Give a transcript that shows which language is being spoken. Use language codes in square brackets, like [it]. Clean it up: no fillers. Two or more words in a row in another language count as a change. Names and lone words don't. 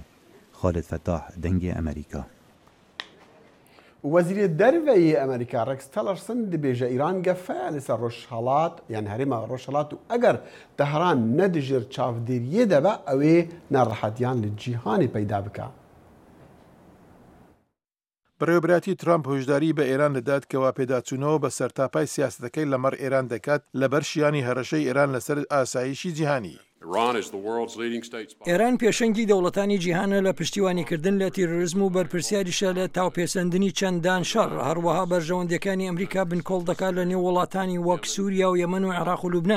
[ku] Xalid Fettah, Dengê Amerîka. وەزیرê derveyê Amerîka Rex Tillerson dibêje Îran gefe li ser Rojhelat yan herêma Rojhelat û eger Tehran nedijir çavdêriyê de be ew ê nerihetiyan li cîhanê peyda bike. [ckb] بەڕێوەبراتی ترامپ هۆشداری بە ئێران دەدات کەوا پێداچوونەوە بە سەرتاپای سیاسەتەکەی لەمەڕ ئێران دەکات لەبەر شیانی هەرەشەی ئێران لەسەر ئاسایشی جیهانی. ئێران پێشەنگی دەوڵەتانی جیهانە لە پشتیوانیکردن لە تیرۆریزم و بەرپرسیاریشە لە تاوپێسەندنی چەندان شەڕ هەروەها بەرژەوەندەکانی ئەمریکا بنکۆڵ دەکات لە نێو وڵاتانی وەک سووریا و یەمەن و عێراق و لوبنان.